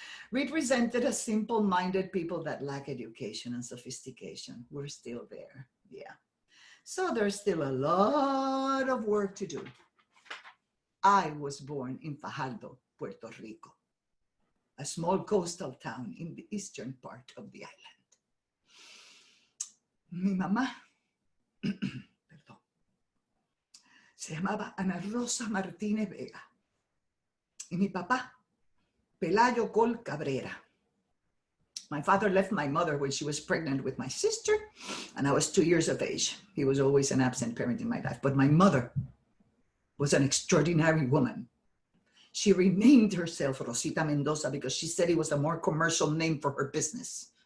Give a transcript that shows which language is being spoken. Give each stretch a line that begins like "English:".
English: Represented as simple-minded people that lack education and sophistication. We're still there, yeah. So there's still a lot of work to do. I was born in Fajardo, Puerto Rico, a small coastal town in the eastern part of the island.
Spanish: Mi mamá, perdón, se llamaba Ana Rosa Martínez Vega. Y mi papá, Pelayo Col Cabrera.
English: My father left my mother when she was pregnant with my sister, and I was 2 years of age. He was always an absent parent in my life, but my mother was an extraordinary woman. She renamed herself Rosita Mendoza because she said it was a more commercial name for her business.